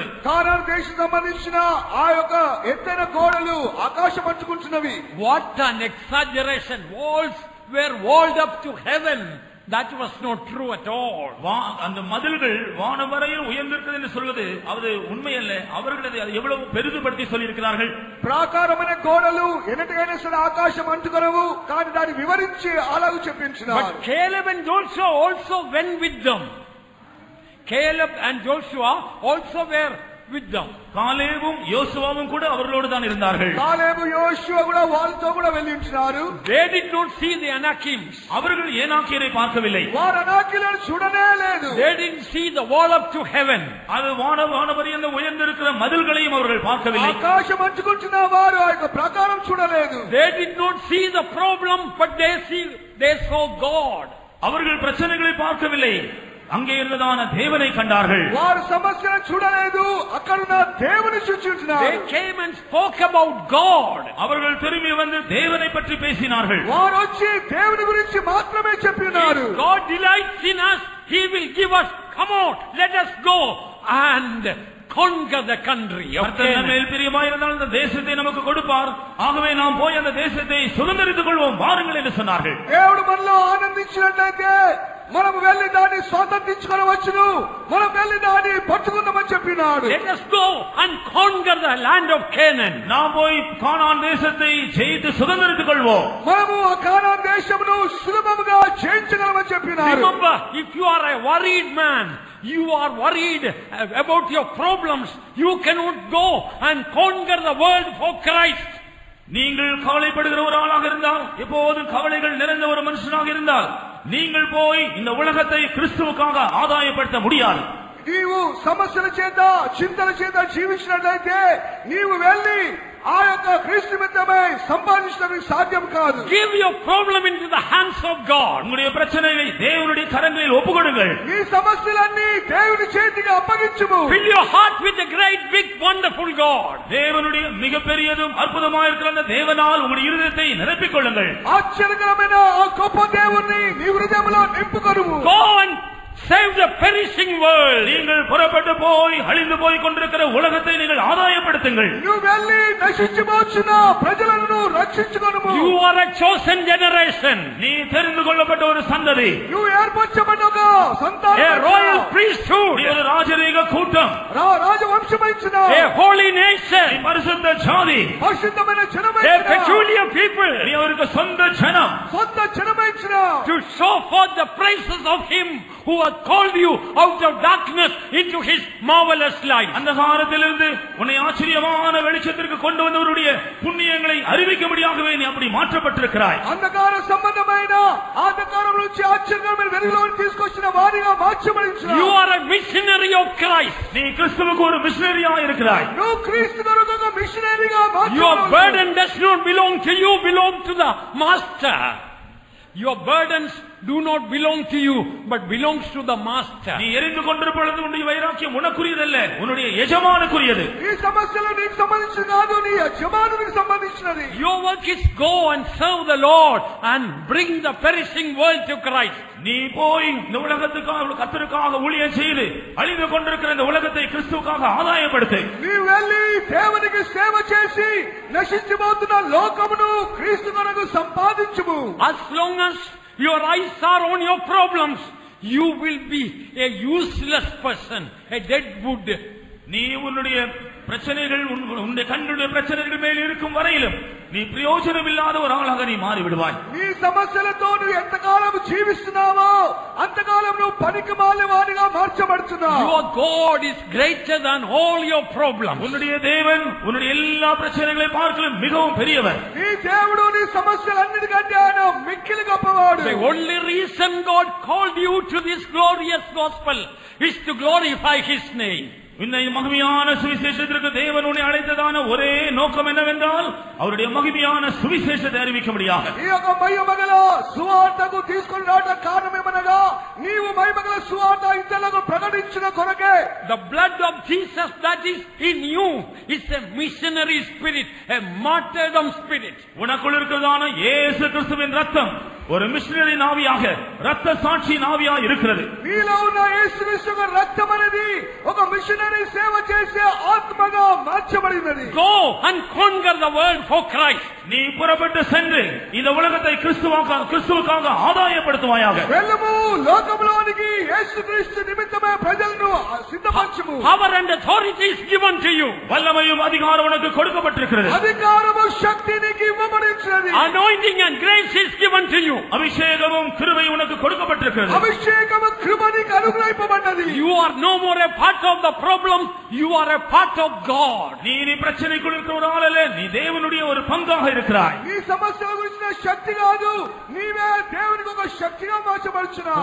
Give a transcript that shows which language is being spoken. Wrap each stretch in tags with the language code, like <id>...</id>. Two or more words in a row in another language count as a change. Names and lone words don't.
<te>కానాను దేశం సంబంధించిన ఆ యొక్క ఎత్తైన గోడలు ఆకాశం పట్టుకుంటున్నవి.</te> <en>What an exaggeration! Walls were walled up to heaven. That was not true at all.</en> <ta>அந்த மதில்கள் வானவரையில் உயர்ந்திருக்கிறது என்று சொல்வது அது உண்மை அல்ல. அவர்கள் அதை எவ்வளவு பெரிதுபடுத்தி சொல்லியிருக்கிறார்கள்.</ta> <te>ప్రాకారమైన గోడలు ఎన్నటికైనా సరే ఆకాశం అంటుకొనవు, కానీ దాన్ని వివరించి అలాగూ చెప్పించినారు.</te> <en>But Caleb and Joshua also went with them. Caleb and Joshua also were with them.</en> <ta>காலேபும் யோசுவாவும் கூட அவர்களோடு தான் இருந்தார்கள்.</ta> <te>కాలేబు యోషువ కూడా వాళ్ళతో కూడా వెళ్ళించినారు.</te> <en>They did not see the Anakims.</en> <ta>அவர்கள் ஏனாக்கியரை பார்க்கவில்லை.</ta> <te>వారు అనాకీలను చూడనే లేదు.</te> <en>They didn't see the wall up to heaven.</en> <ta>அது வானவரியந்த உயர்ந்திருக்கிற மதில்களையும் அவர்கள் பார்க்கவில்லை.</ta> <te>ఆకాశం అంటుకుంటున్న వారు ఆ యొక్క ప్రాకారం చూడలేదు.</te> <en>They did not see the problem, but they saw God.</en> <ta>அவர்கள் பிரச்சனைகளை பார்க்கவில்லை, அங்கே இருந்ததான தேவனை கண்டார்கள்.</ta> <te>వారు సమస్యను చూడలేదు, అక్కడున్న దేవుని చూచుచున్నారు.</te> <en>They came and spoke about God.</en> <ta>அவர்கள் திரும்பி வந்து தேவனை பற்றி பேசினார்கள்.</ta> <te>వారు వచ్చి దేవుని గురించి మాత్రమే చెప్పినారు.</te> <en>If God delights in us, He will give us, come out, let us go and conquer the country of Canaan.</en> <ta>மேல் பிரியமாயிருந்தால் இந்த தேசத்தை நமக்கு கொடுப்பார், ஆகவே நாம் போய் அந்த தேசத்தை சுதந்திரித்துக் கொள்வோம், வாருங்கள் என்று சொன்னார்கள்.</ta> <te>దేవుడు మనలో ఆనందించినట్లయితే మనం వెళ్లి దాన్ని స్వాతంత్రించుకోవచ్చును, మనం వెళ్లి దాన్ని పట్టుకుందామని చెప్పినాడు.</te> <en>Let us go and conquer the land of Canaan.</en> <ta>நாம் போய் கானான் தேசத்தை ஜெயித்து சுதந்திரித்துக் கொள்வோம்.</ta> <te>మనము ఆ కానాన్ దేశమును సులభంగా జయించగలమని చెప్పినాడు.</te> <en>Remember, if you are a worried man, you are worried about your problems, you cannot go and conquer the world for Christ.</en> <ta>நீங்கள் கவலைப்படுகிற ஒரு ஆளாக இருந்தால், எப்போதும் கவலைகள் நிறைந்த ஒரு மனுஷனாக இருந்தால், நீங்கள் போய் இந்த உலகத்தை கிறிஸ்துவுக்காக ஆதாயப்படுத்த முடியாது.</ta> <te>నీవు సమస్యల చేత చింతల చేత జీవించినట్లయితే నీవు వెళ్ళి ఆ యొక్క క్రీస్తు నిమిత్తమై సంపాదించడం సాధ్యం కాదు.</te> <en>Give your problem into the hands of God.</en> <ta>உங்களுடைய பிரச்சனைகளை தேவனுடைய கரங்களில் ஒப்புக்கொடுங்கள்.</ta> <te>నీ సమస్యలన్నీ దేవుని చేతికి అప్పగించుము.</te> <en>Fill your heart with the great big wonderful God.</en> <ta>தேவனுடைய மிகப்பெரியதும் அற்புதமாக இருக்கிற அந்த தேவனால் உங்களுடைய இருதயத்தை நிரப்பிக் கொள்ளுங்கள்.</ta> <te>ఆశ్చర్యకరమైన ఆ గొప్ప దేవుణ్ణి నీ హృదయంలో నింపుకొనుము.</te> <en>Go and save the perishing world.</en> <ta>நீங்கள் புறப்பட்டு போய் அழிந்து போய் கொண்டிருக்கிற உலகத்தை நீங்கள் ஆதாயப்படுத்துங்கள்.</ta> <te>నువ్వు వెళ్ళి నశించిపోతున్న ప్రజలను రక్షించుకొనుము.</te> <en>You are a chosen generation.</en> <ta>நீ தெரிந்து கொள்ளப்பட்ட ஒரு சந்ததி.</ta> <te>నువ్వు ఏర్పరచబడిన ఒక సంతానం.</te> <en>A royal priesthood.</en> <ta>நீ ஒரு ராஜரீக கூட்டம்.</ta> <te>రాజవంశమైన</te> <en>A holy nation.</en> <ta>நீ பரிசுத்த ஜாதி.</ta> <te>పరిశుద్ధమైన</te> <en>A</en> <te>జనమైన</te> <en>peculiar people.</en> <ta>நீ அவருக்கு சொந்த ஜனம்.</ta> <te>సొంత జనమైన</te> <en>To show forth the praises of Him who has called you out of darkness into His marvelous light.</en> <ta>அந்தகாரத்திலிருந்து உன்னை ஆச்சரியமான வெளிச்சத்திற்கு கொண்டு வந்தவருடைய புண்ணியங்களை அறிவிக்கும்படியாகவே நீ அப்படி மாற்றப்பட்டிருக்கிறாய்.</ta> <te>అంధకార సంబంధమైన అంధకారం నుంచి ఆశ్చర్యమైన వెలుగులోకి తీసుకొచ్చిన వారిగా మార్చబడించావు.</te> <en>You are a missionary of Christ.</en> <ta>நீ கிறிஸ்துவுக்கு ஒரு மிஷனரியா இருக்கிறாய்.</ta> <te>నువ్వు క్రీస్తు కొరకు ఒక మిషనరీగా</te> <en>Your</en> <te>మార్చబడ్డావు.</te> <en>burden does not belong to you, belong to the Master. Your burdens do not belong to you, but belongs to the master.</en> <ta>நீ எரிந்து கொண்டிருப்பது உன்னுடைய வைராக்கியம் உனக்குரியதல்ல, உன்னுடைய எஜமானுக்குரியது.</ta> <te>ఈ సమస్యలు నీకు సంబంధించినది కాదు, నీ యజమానునికి సంబంధించినది.</te> <en>Your work is go and serve the Lord and bring the perishing world to Christ.</en> <ta>நீ போய் இந்த உலகத்துக்காக கர்த்தருக்காக ஊழியம் செய்து அழிந்து கொண்டிருக்கிற இந்த உலகத்தை கிறிஸ்துவுக்காக ஆதாயப்படுத்து.</ta> <te>నీ వెళ్ళి దేవునికి సేవ చేసి నశించిపోతున్న లోకమును క్రీస్తు కొరకు సంపాదించుము.</te> <en>As long as your eyes are on your problems, you will be a useless person, a dead wood.</en> <ta>நீ உன்னுடைய பிரச்சனைகள் உன்னுடைய கண்ணுடைய பிரச்சனைகள் மேல் இருக்கும் வரையிலும் நீ பிரயோஜனம் இல்லாத ஒரு ஆளாக நீ மாறிவிடுவாய்.</ta> <te>నీ సమస్యలతో నువ్వు ఎంతకాలం జీవిస్తున్నావో అంతకాలం నువ్వు పనికిమాలిన వాడిగా మార్చబడుతున్నావు.</te> <en>Your God is greater than all your problems.</en> <ta>உன்னுடைய தேவன் உன்னுடைய எல்லா பிரச்சனைகளை பார்க்கலும் மிகவும் பெரியவர்.</ta> <te>నీ దేవుడు నీ సమస్యలన్నిటికంటే ఆయన మిక్కిలి గొప్పవాడు.</te> <en>The only reason God called you to this glorious gospel is to glorify His name.</en> <ta>இந்த மகிமையான சுவிசேஷத்திற்கு தேவன் உன்னை அழைத்ததான ஒரே நோக்கம் என்னவென்றால் அவருடைய மகிமையான சுவிசேஷத்தை அறிவிக்கும்படியாக.</ta> <te>ఈ యొక్క మహిమగల సువార్తకు తీసుకొని రావడం కారణమేమనగా నీవు మహిమగల సువార్త ఇతరులకు ప్రకటించిన కొరకే.</te> <en>The blood of Jesus that is in you is a missionary spirit, a martyrdom spirit.</en> <ta>உனக்குள் இருக்கிறதான இயேசு கிறிஸ்துவின் ரத்தம் ஒரு மிஷனரி நாவியாக ரத்த சாட்சி நாவியாக இருக்கிறது.</ta> <te>నీలో ఉన్న యేసుక్రీస్తు యొక్క రక్తం అనేది ఒక మిషనరీ సేవ చేసే ఆత్మగా మార్చబడినది.</te> <en>Go and conquer the world for Christ.</en> <ta>நீ புறப்பட்டு சென்று இந்த உலகத்தை கிறிஸ்துவுக்காக ஆதாயப்படுத்துவாயாக.</ta> <te>వెళ్ళము, లోకములోనికి యేసుక్రీస్తు నిమిత్తమే ప్రజలను సిద్ధపరచుము.</te> <en>Power and authority is given to you.</en> <ta>வல்லமையும் அதிகாரம் உனக்கு கொடுக்கப்பட்டிருக்கிறது.</ta> <te>అధికారము శక్తి నీకు ఇవ్వబడినది.</te> <en>Anointing and grace is given to you.</en> <ta>அபிஷேகமும் கிருபை உனக்கு கொடுக்கப்பட்டிருக்கிறது.</ta> <te>అభిషేకము కృప నీకు అనుగ్రహింపబడినది.</te> <en>You are no more a part of the problem, you are a part of God.</en> <ta>நீ பிரச்சனைக்குள் இருக்கிற ஒரு ஆள் அல்ல, நீ தேவனுடைய ஒரு பங்காக இருக்கிறாய்.</ta> <te>నీ సమస్యల గురించిన శక్తి కాదు, నీవే దేవునికి ఒక శక్తిగా మార్చబడుచున్నావు.</te>